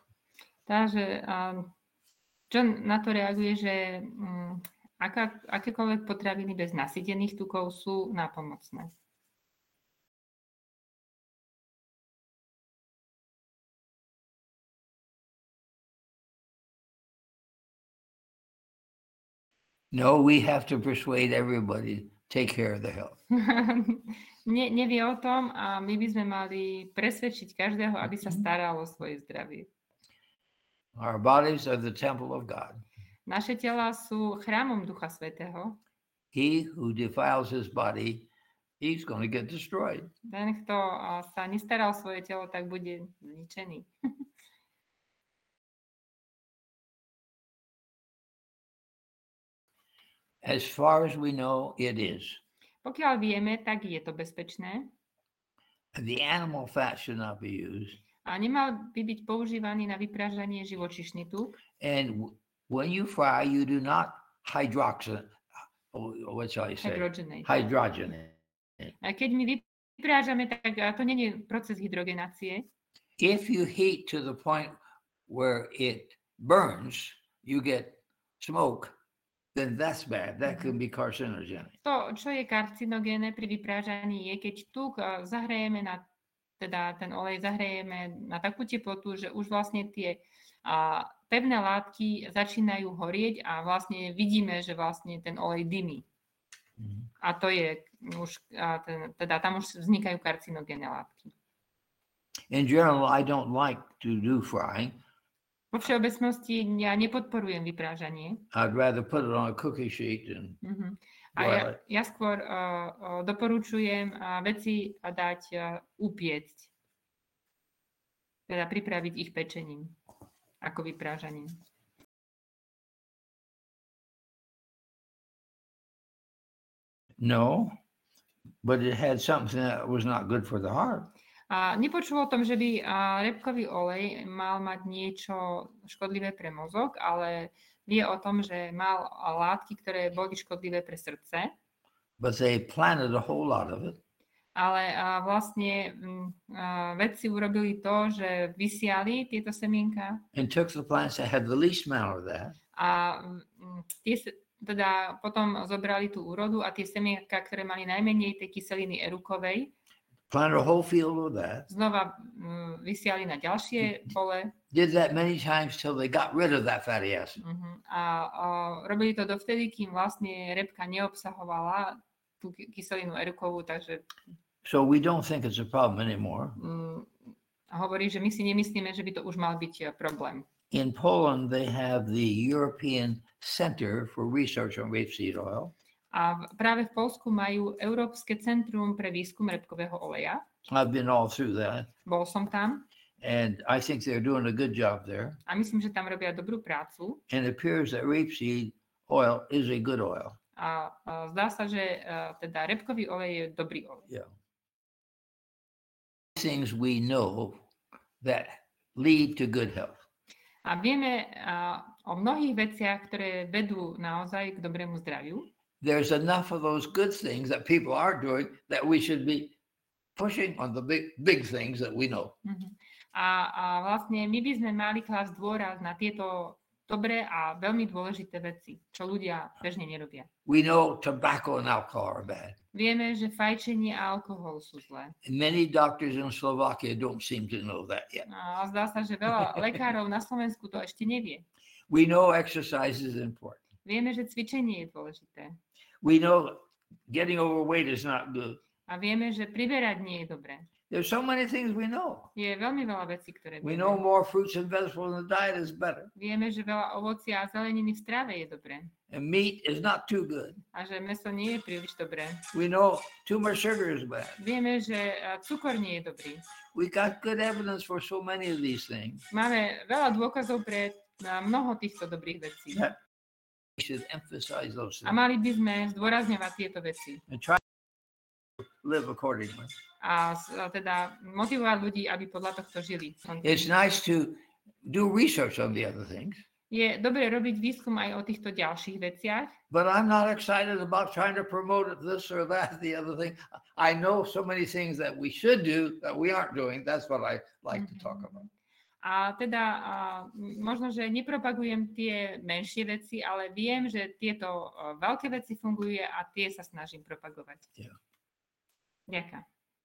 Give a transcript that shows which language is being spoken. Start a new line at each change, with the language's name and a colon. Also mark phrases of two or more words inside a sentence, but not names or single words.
Slovak: Takže John na to reaguje, že akékoľvek potraviny bez nasýtených tukov sú nápomocné.
English: No, we have to persuade everybody, take care of the health.
Slovak: Nevie o tom a my by sme mali presvedčiť každého, aby sa staral o svoje zdravie.
English: Our bodies are the temple of God.
Slovak: Naše telá sú chrámom Ducha Svätého.
English: he who defiles his body, he's going to get destroyed.
Slovak: Ten, kto sa nestará o svoje telo, tak bude zničený.
English: As far as we know, it is.
Slovak: Pokiaľ vieme, tak je to bezpečné.
English: The animal fat should not be used.
Slovak: A nemal by byť používaný na vyprážanie živočíšny tuk.
English: And when you fry, you do not what shall I say? Hydrogenate.
Slovak: A keď my vyprážame, tak to nie je proces hydrogenácie.
English: If you heat to the point where it burns, you get smoke, then that's bad. That can be carcinogenic.
Slovak: To, čo je karcinogénne pri vyprážaní, je, keď tuk zahrejeme teda ten olej zahrejeme na takú teplotu, že už vlastne tie pevné látky začínajú horieť a vlastne vidíme, že vlastne ten olej dymí. A to je už, teda tam už vznikajú karcinogénne látky.
English: In general, I don't like to do frying.
Slovak: Vo všeobecnosti ja nepodporujem vyprážanie.
English: I'd rather put it on a cookie sheet and
Slovak: A ja skôr doporučujem veci dať upiecť. Teda pripraviť ich pečením, ako vyprážaním.
English: No, but it had something that was not good for the heart.
Slovak: A nepočul o tom, že by repkový olej mal mať niečo škodlivé pre mozog, ale vie o tom, že mal látky, ktoré boli škodlivé pre srdce.
English: But they planted a whole lot of it.
Slovak: Ale vlastne vedci urobili to, že vysiali tieto semienka.
English: And took the plants that had the least amount of that.
Slovak: A teda potom zobrali tú úrodu a tie semienka, ktoré mali najmenej tej kyseliny erukovej,
English: planted a whole field of that.
Slovak: Znova vysiali na ďalšie pole.
English: Did that many times till they got rid of that fatty acid.
Slovak: A robili to dovtedy, kým vlastne repka neobsahovala tú kyselinu erukovú, takže
English: so we don't think it's a problem anymore.
Slovak: Hovorí, že my si nemyslíme, že by to už mal byť problém.
English: In Poland they have the European Center for Research on Rapeseed Oil.
Slovak: A práve v Poľsku majú Európske centrum pre výskum repkového oleja.
English: I've been all through that.
Slovak: Bol som tam.
English: And I think they're doing a good job there.
Slovak: A myslím, že tam robia dobrú prácu.
English: And it appears that rapeseed oil is a good oil.
Slovak: A zdá sa, že teda repkový olej je dobrý olej.
English: Yeah. Things we know that lead to good health.
Slovak: A vieme o mnohých veciach, ktoré vedú naozaj k dobrému zdraviu.
English: There's enough of those good things that people are doing that we should be pushing on the big things that we know.
Slovak: A vlastne my by sme mali klásť dôraz na tieto dobré a veľmi dôležité veci, čo ľudia bežne nerobia.
English: We know tobacco and alcohol are bad.
Slovak: Vieme, že fajčenie a alkohol sú zlé.
English: Many doctors in Slovakia don't seem to know that yet.
Slovak: A zdá sa, že veľa lekárov na Slovensku to ešte nevie.
English: We know exercise is important.
Slovak: Vieme, že cvičenie je dôležité.
English: We know getting overweight is not good.
Slovak: A vieme, že priberať nie je dobré.
English: There's so many things we know.
Slovak: Je veľmi veľa vecí, ktoré
English: We
Slovak: vieme.
English: know more fruits and vegetables in the diet is better.
Slovak: Vieme, že veľa ovocia a zeleniny v strave je dobré.
English: And meat is not too good.
Slovak: A že mäso nie je príliš dobré.
English: We know too much sugar is bad.
Slovak: Vieme, že cukor nie je dobrý.
English: We got good evidence for so many of these things.
Slovak: Máme veľa dôkazov pre mnoho týchto dobrých vecí.
English: We should emphasize those
Slovak: A
English: things
Slovak: mali by sme zdôrazňovať tieto veci.
English: and try to live accordingly.
Slovak: A teda motivovať ľudí, aby podľa tohto žili.
English: It's nice to do research on the other things,
Slovak: Je dobre robiť výskum aj o týchto ďalších veciach,
English: but I'm not excited about trying to promote this or that, the other thing. I know so many things that we should do that we aren't doing. That's what I like to talk about.
Slovak: A teda možno, že nepropagujem tie menšie veci, ale viem, že tieto veľké veci fungujú a tie sa snažím propagovať.
English: Yeah.
Slovak: Ďakujem.